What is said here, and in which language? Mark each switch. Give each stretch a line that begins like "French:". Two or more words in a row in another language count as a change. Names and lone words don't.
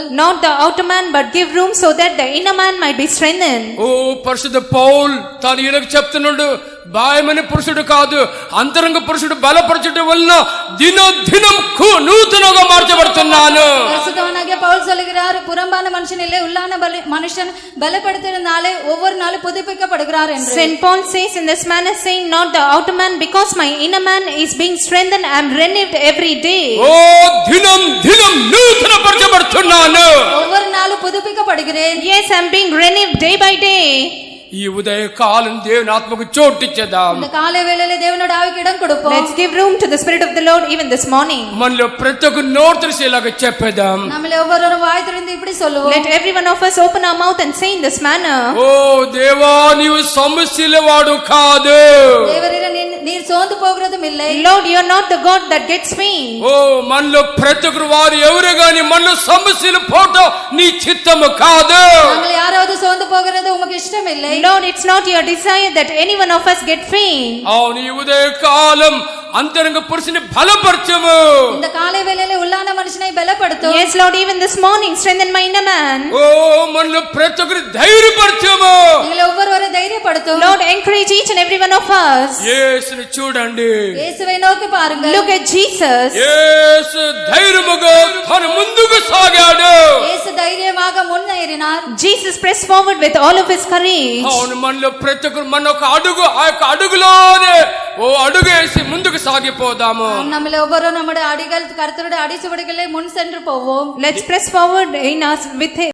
English: Not the outer man, but give room so that the inner man might be strengthened.
Telugu: ఓ పరిశుద్ధ పౌల్ తాను ఈయనకు చెప్తున్నాడు, బాహ్యమైన పురుషుడు కాదు, అంతరంగ పురుషుడు బలపరచడం వలన దినం నూతనంగా మార్చబడుతున్నాను.
Tamil: பரிசுத்தவானாகிய பவுல் சொல்லுகிறார், புறம்பான மனுஷன் இல்லை, உள்ளான மனுஷன் பலப்படுத்தினாலே ஒவ்வொரு நாளும் புதுப்பிக்கப்படுகிறார் என்று.
English: Saint Paul says in this manner, saying, not the outer man, because my inner man is being strengthened, I am renewed every day.
Telugu: ఓ దినం నూతనపరచబడుతున్నాను.
Tamil: ஒவ்வொரு நாளும் புதுப்பிக்கப்படுகிறேன்.
English: Yes, I am being renewed day by day.
Telugu: ఈ ఉదయ కాలం దేవుని ఆత్మకు చోటిచ్చేద్దాం.
Tamil: இந்த காலை வேளையிலே தேவனோட ஆவிக்கு இடம் கொடுப்போம்.
English: Let's give room to the Spirit of the Lord even this morning.
Telugu: మనలో ప్రతి ఒక్క నోరు తెరిచేలాగా చెప్పేద్దాం.
Tamil: நம்மள ஒவ்வொருவரும் வாய் திறந்து இப்படி சொல்லுவோம்.
English: Let every one of us open our mouth and say in this manner,
Telugu: ఓ దేవా, నీవు సమస్యలవాడు కాదు.
Tamil: தேவரீரே, நீர் சோர்ந்து போகிறதும் இல்லை.
English: Lord, you are not the God that gets faint.
Telugu: ఓ మనలో ప్రతి ఒక్కరు వారు ఎవరు గాని మనలో సమస్యలు పోవటం నీ చిత్తము కాదు.
Tamil: நாங்கள் யாராவது சோர்ந்து போகிறது உமக்கு இஷ்டம் இல்லை.
English: Lord, it's not your desire that any one of us get faint.
Telugu: అవును ఈ ఉదయ కాలం అంతరంగ పురుషుని బలపరచము.
Tamil: இந்த காலை வேளையிலே உள்ளான மனுஷனை பலப்படுத்தும்.
English: Yes, Lord, even this morning strengthen my inner man.
Telugu: ఓ మనలో ప్రతి ఒక్కరు ధైర్యపరచము.
Tamil: நீங்க ஒவ்வொருவரும் தைரியப்படுத்தும்.
English: Lord, encourage each and every one of us.
Telugu: యేసుని చూడండి.
Tamil: இயேசுவை நோக்கி பாருங்கள்.
English: Look at Jesus.
Telugu: యేసు ధైర్యముగా తన ముందుకు సాగాడు.
Tamil: இயேசு தைரியமாக முன்னேறினார்.
English: Jesus pressed forward with all of his courage.
Telugu: అవును మనలో ప్రతి ఒక్కరు మన ఒక అడుగు ఆ యొక్క అడుగులోనే ఓ అడుగేసి ముందుకు సాగిపోదాము.
Tamil: நம்மள ஒவ்வொரு நம்முடைய அடிகள் கர்த்தருடைய அடிச்சுவடுகளை முன் சென்று போவோம்.
English: Let's press forward in us with